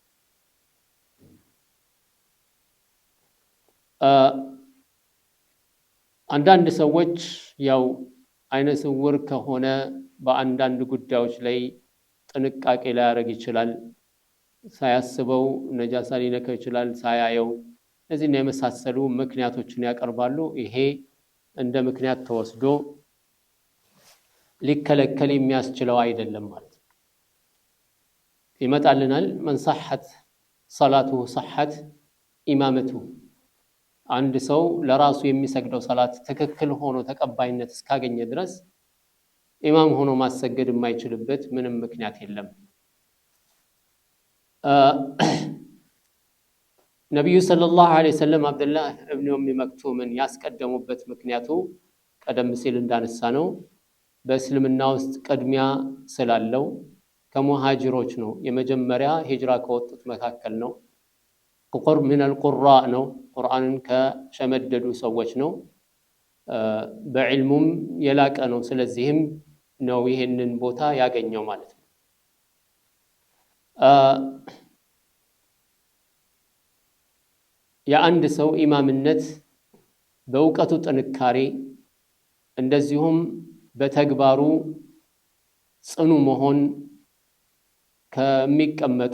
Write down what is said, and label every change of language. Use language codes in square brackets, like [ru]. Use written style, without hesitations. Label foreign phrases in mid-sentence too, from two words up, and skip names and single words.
[am] አንዳንድ ሰዎች ያው አይነ ስውር ከሆነ በአንዳንድ ጉዳዮች ላይ ጥንቃቄ ሊያደርግ ይችላል። ሳያስበው ነጃሳ ሊነካው ይችላል ሳያየው። እነዚህና የመሳሰሉ ምክንያቶችን ያቀርባሉ። ይሄ እንደ ምክንያት ተወስዶ ሊከለከል የሚያስችለው አይደለም ማለት ነው። ይመጣልናል [ar] من صحت صلاته صحت [am] ኢማመቱ አንድ ሰው ለራሱ የሚሰግደው ሰላት ትክክል ሆኖ ተቀባይነት እስካገኘ ድረስ ኢማም ሆኖ ማሰገድ የማይችልበት ምንም ምክንያት የለም። ነብዩ [ar] صلى الله عليه وسلم [am] አብዱላህ ኢብኑ ኡም መክቱምን ያስቀደሙበት ምክንያቱ ቀደም ሲል እንዳነሳ ነው በእስልምና ውስጥ ቅድሚያ ስላለው ከሙሃጅሮች ነው። የመጀመሪያ ሂጅራ ከወጡት መካከል ነው። ቁር [ar] من القراء [am] ነው። ቁርአንን ከሸመደዱ ሰዎች ነው። በዕልሙም የላቀ ነው። ስለዚህም ነው ይሄንን ቦታ ያገኘው ማለት ነው። የአንድ ሰው ኢማምነት በእውቀቱ ጥንካሬ እንደዚሁም በተግባሩ ጽኑ መሆን ከሚቀመጡ